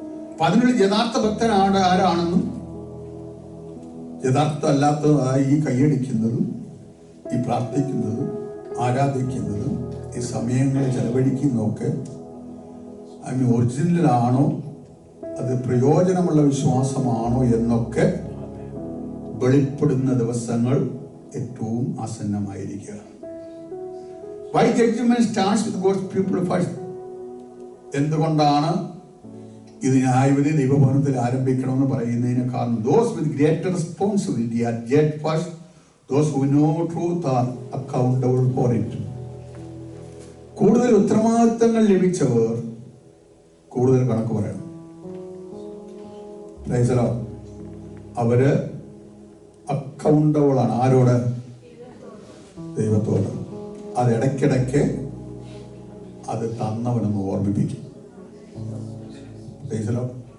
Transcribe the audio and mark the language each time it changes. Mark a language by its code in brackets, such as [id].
[ml] അപ്പൊ അതിനുള്ള യഥാർത്ഥ ഭക്തൻ ആരാണെന്നും യഥാർത്ഥ അല്ലാത്തതായി ഈ കൈയടിക്കുന്നതും ഈ പ്രാർത്ഥിക്കുന്നതും ആരാധിക്കുന്നതും ഈ സമയങ്ങൾ ചെലവഴിക്കുന്നതൊക്കെ ഒറിജിനലാണോ, അത് പ്രയോജനമുള്ള വിശ്വാസമാണോ എന്നൊക്കെ വെളിപ്പെടുന്ന ദിവസങ്ങൾ ഏറ്റവും ആസന്നമായിരിക്കുക. [en] Why judgment starts with God's people first? [ml] എന്തുകൊണ്ടാണ് ഇത് ന്യായവിധി ദൈവഭവനത്തിൽ ആരംഭിക്കണമെന്ന് പറയുന്നതിന് കാരണം [en] those with greater responsibility are judged first. Those who know truth are accountable for it. [ml] കൂടുതൽ ഉത്തരവാദിത്തങ്ങൾ ലഭിച്ചവർ കൂടുതൽ കണക്ക് പറയണം. [en] Praise the Lord. [ml] അവര് അക്കൗണ്ടബിൾ ആണ്. ആരോട്? ദൈവത്തോട്. അത് ഇടയ്ക്കിടയ്ക്ക് അത് തന്നവനെന്ന് ഓർമ്മിപ്പിക്കും. [en] Praise the Lord.